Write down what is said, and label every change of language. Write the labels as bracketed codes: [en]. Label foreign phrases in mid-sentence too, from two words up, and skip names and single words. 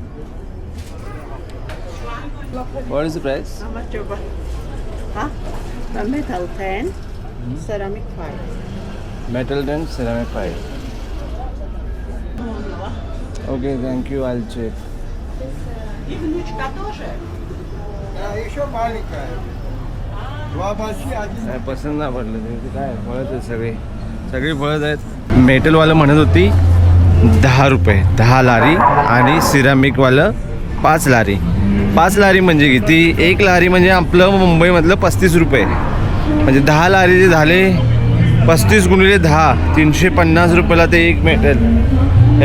[en] What is the price? How much over? Huh? The metal 10, ceramic 5. Metal 10, ceramic 5. Okay, thank you. I'll check. [ru] И внучка тоже. Еще маленькая. Два большие, один. [mr] काय पसंत नाही पडलं ते. काय फळत आहेत सगळी फळत आहेत. मेटलवालं म्हणत होती 10 रुपये 10 लारी आणि सिरामिकवालं 5 लारी. 5 लारी म्हणजे किती? 1 लारी म्हणजे आपलं मुंबईमधलं 35 रुपये. म्हणजे 10 लारीचे झाले 35 गुणिले 10, 350 रुपयाला ते एक मेटल.